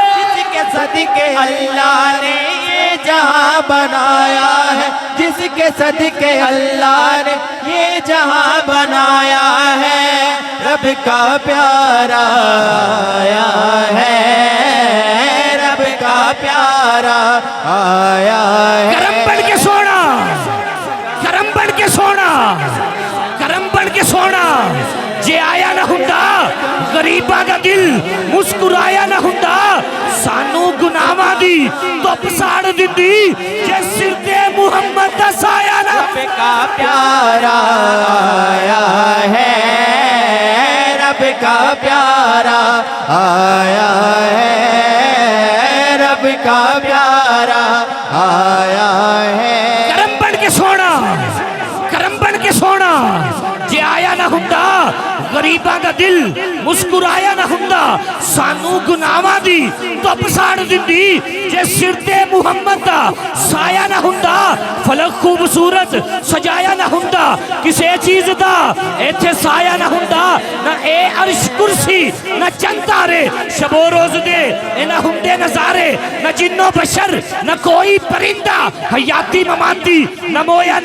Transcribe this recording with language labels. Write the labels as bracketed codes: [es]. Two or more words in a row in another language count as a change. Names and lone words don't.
[ur] جس کے صدقے اللہ نے یہ جہاں بنایا ہے، جس کے صدقے اللہ نے یہ جہاں بنایا ہے، رب کا پیارا آیا ہے، رب کا پیارا آیا ہے۔ [pa] کرم بڑھ کے سونا، کرم بڑھ کے سونا، کرم بڑھ کے سونا، جے آیا نہ ہوندا غریباں دا دل مسکرایا نہ ہوندا سانو گناہاں دی توپ ساڑ دندی جے سر تے محمد دا سایہ نہ [ur] رب کا پیارا آیا ہے رب کا پیارا آیا ہے رب کا پیارا آیا ہے [pa] کرم بن کے سونا جے آیا نہ ہوندا غریباں دا دل مسکرایا نہ ہوندا سانو گناہاں دی توپ ساڑ دندی جے سر تے محمد دا سایہ نہ ہوندا فلک خوبصورت سجایا نہ ہوندا کسے چیز دا ایتھے سایہ نہ ہوندا نہ اے عرش کرسی نہ چند تارے شب و روز دے اے نہ ہوندے نظارے نہ جن و بشر نہ کوئی پرندہ حیاتی مماتی نہ مویا